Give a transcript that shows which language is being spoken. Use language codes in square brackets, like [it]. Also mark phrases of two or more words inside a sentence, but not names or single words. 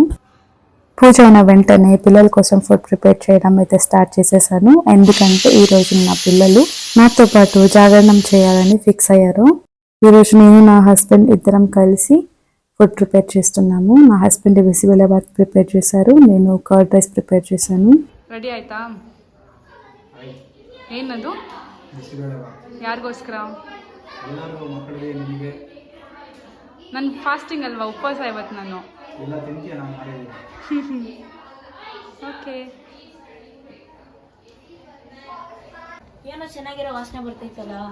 [te] పూజ అయిన వెంటనే పిల్లల కోసం [en] food prepare [te] చేయడం అయితే స్టార్ట్ చేసేసాను. ఎందుకంటే ఈరోజు నా పిల్లలు నాతో పాటు జాగరణం చేయాలని ఫిక్స్ అయ్యారు. ఈరోజు నేను నా హస్బెండ్ ఇద్దరం కలిసి [en] food prepare [te] చేస్తున్నాము. నా హస్బెండ్ బిసిబెలాబాద్ ప్రిపేర్ చేశారు, నేను [en] curd rice prepare [te] చేశాను. [kn] ರೆಡಿ ಆಯ್ತಾ? ಏನದು? ಯಾರಿಗೋಸ್ಕರ? ನನ್ನ ಫಾಸ್ಟಿಂಗ್ ಅಲ್ವಾ, ಉಪವಾಸ ಇವತ್ತು ನಾನು. ಓಕೆ. ಏನೋ ಚೆನ್ನಾಗಿರೋ ವಾಸನೆ ಬರ್ತೈತಲ್ಲ.